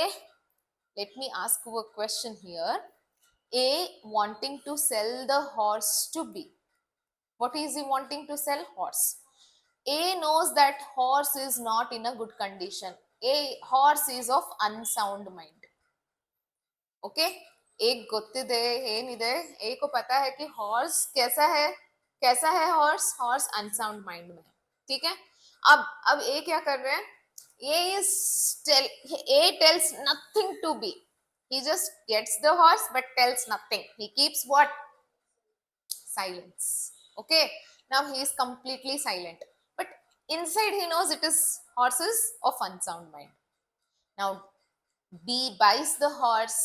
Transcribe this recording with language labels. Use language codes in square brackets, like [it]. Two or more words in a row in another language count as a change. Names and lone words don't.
[en] Let me ask you a question here. A wanting to sell the horse to B. What is he wanting to sell? Horse. A knows that horse is not in a good condition. A horse is of unsound mind. ओके, [kn] एक ಗೊತ್ತಿದೆ ಏನಿದೆ, [hi] ए को पता है कि हॉर्स कैसा है [en] horse unsound mind [hi] में. ठीक है. अब ए क्या कर रहे हैं? [en] A tells nothing to B. he just gets the horse but tells nothing. He keeps what? Silence. Okay, now he is completely silent, but inside he knows it is horses of unsound mind. Now B buys the horse.